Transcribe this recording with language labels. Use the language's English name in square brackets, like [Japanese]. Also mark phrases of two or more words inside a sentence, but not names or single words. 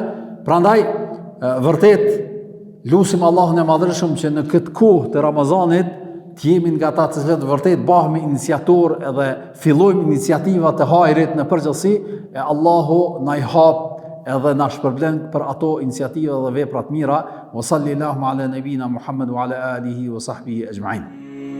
[Albanian] Prandaj vërtet lusim Allahun e Madhërisëm që në këtë kohë të Ramazanit të jemi nga ata të cilët vërtet bëhemi iniciator edhe fillojmë iniciativa të hajrit në përgjithësi, e Allahu na i hap edhe na shpërblen për ato iniciativa dhe vepra të mira. [Arabic] وصلى الله على نبينا محمد وعلى آله وصحبه أجمعين.